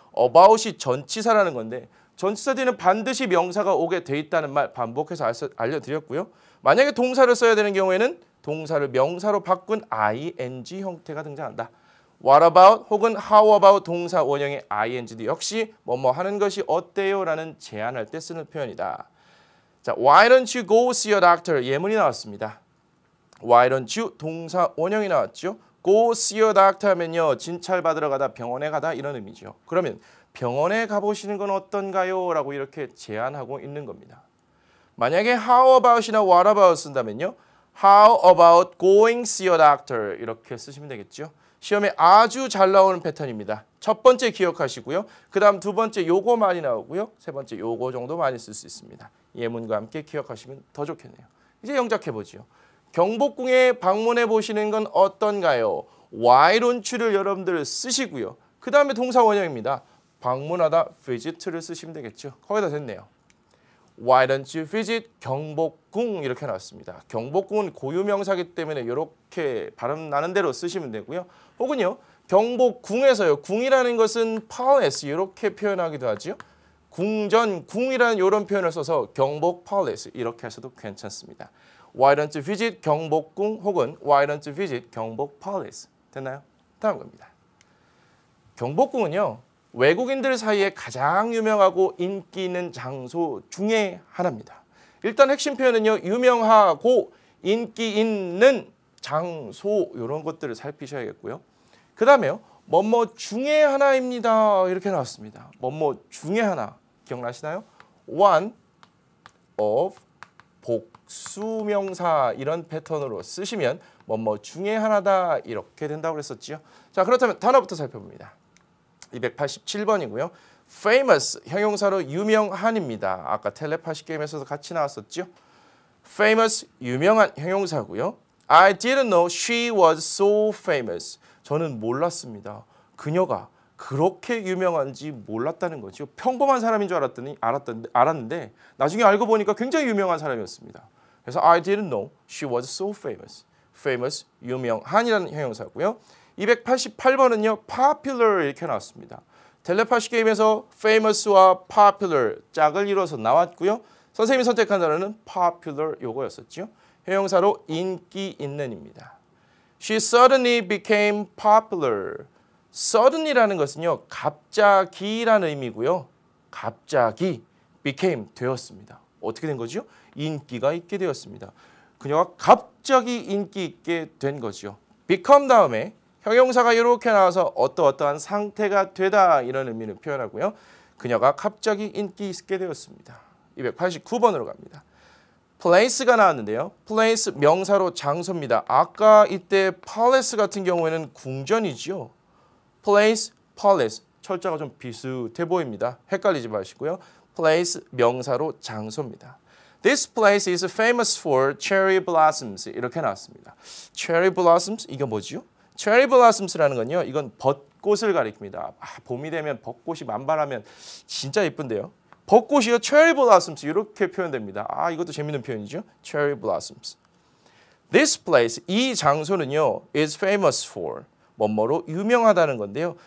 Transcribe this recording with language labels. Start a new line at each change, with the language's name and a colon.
Korean: about이 전치사라는 건데 전치사 뒤에는 반드시 명사가 오게 돼 있다는 말 반복해서 알려드렸고요. 만약에 동사를 써야 되는 경우에는 동사를 명사로 바꾼 ing 형태가 등장한다.
English: What about
Korean: 혹은
English: how about
Korean: 동사 원형의 ing도 역시 뭐뭐 하는 것이 어때요? 라는 제안할 때 쓰는 표현이다.
English: 자, Why don't you go see a doctor?
Korean: 예문이 나왔습니다.
English: Why don't you
Korean: 동사 원형이 나왔죠.
English: Go see a doctor
Korean: 하면요. 진찰 받으러 가다 병원에 가다 이런 의미죠. 그러면 병원에 가보시는 건 어떤가요? 라고 이렇게 제안하고 있는 겁니다. 만약에
English: how about이나 what about
Korean: 쓴다면요.
English: How about going see a doctor?
Korean: 이렇게 쓰시면 되겠죠. 시험에 아주 잘 나오는 패턴입니다. 첫 번째 기억하시고요. 그 다음 두 번째 요거 많이 나오고요. 세 번째 요거 정도 많이 쓸 수 있습니다. 예문과 함께 기억하시면 더 좋겠네요. 이제 영작해보죠. 경복궁에 방문해 보시는 건 어떤가요?
English: Why don't you
Korean: 를 여러분들 쓰시고요. 그 다음에 동사 원형입니다. 방문하다 visit를 쓰시면 되겠죠. 거의 다 됐네요.
English: Why don't you visit 경복궁
Korean: 이렇게 나왔습니다. 경복궁은 고유명사이기 때문에 이렇게 발음 나는 대로 쓰시면 되고요. 혹은요. 경복궁에서요. 궁이라는 것은 palace 이렇게 표현하기도 하죠. 궁전, 궁이라는 이런 표현을 써서 경복 palace 이렇게 하셔도 괜찮습니다.
English: Why don't you visit 경복궁 혹은 Why don't you visit 경복 Palace?
Korean: 됐나요? 다음 겁니다. 경복궁은요. 외국인들 사이에 가장 유명하고 인기 있는 장소 중에 하나입니다. 일단 핵심 표현은요. 유명하고 인기 있는 장소 이런 것들을 살피셔야겠고요. 그 다음에요. 뭐뭐 중에 하나입니다. 이렇게 나왔습니다. 뭐뭐 중에 하나. 기억나시나요?
English: One of
Korean: 복수명사 이런 패턴으로 쓰시면 뭐뭐 중에 하나다 이렇게 된다고 그랬었지요. 자, 그렇다면 단어부터 살펴봅니다. 287번이고요. famous 형용사로 유명한입니다. 아까 텔레파시 게임에서도 같이 나왔었죠. famous 유명한 형용사고요.
English: I didn't know she was so famous.
Korean: 저는 몰랐습니다. 그녀가 그렇게 유명한지 몰랐다는 거죠. 평범한 사람인 줄 알았는데 나중에 알고 보니까 굉장히 유명한 사람이었습니다. 그래서
English: I didn't know she was so famous.
Korean: famous 유명한이라는 형용사고요. 288번은요. popular 이렇게 나왔습니다. 텔레파시 게임에서 famous와 popular 짝을 이뤄서 나왔고요. 선생님이 선택한 단어는 popular 요거였었죠. 형용사로 인기 있는입니다.
English: She suddenly became popular.
Korean: suddenly라는 것은요. 갑자기라는 의미고요. 갑자기 became 되었습니다. 어떻게 된 거죠? 인기가 있게 되었습니다. 그녀가 갑자기 인기 있게 된 거죠. become 다음에 형용사가 이렇게 나와서 어떠한 상태가 되다 이런 의미를 표현하고요. 그녀가 갑자기 인기 있게 되었습니다. 289번으로 갑니다. place가 나왔는데요. place 명사로 장소입니다. 아까 이때 palace 같은 경우에는 궁전이죠. place, palace 철자가 좀 비슷해 보입니다. 헷갈리지 마시고요. place 명사로 장소입니다.
English: This place is famous for cherry blossoms
Korean: 이렇게 나왔습니다. cherry blossoms 이게 뭐죠? cherry blossoms라는 건요. 이건 벚꽃을 가리킵니다. 봄이 되면 벚꽃이 만발하면 진짜 예쁜데요. 벚꽃이요. cherry blossoms 이렇게 표현됩니다. 이것도 재밌는 표현이죠. cherry blossoms.
English: This place
Korean: 이 장소는요.
English: is famous for
Korean: 뭐뭐로 유명하다는 건데요.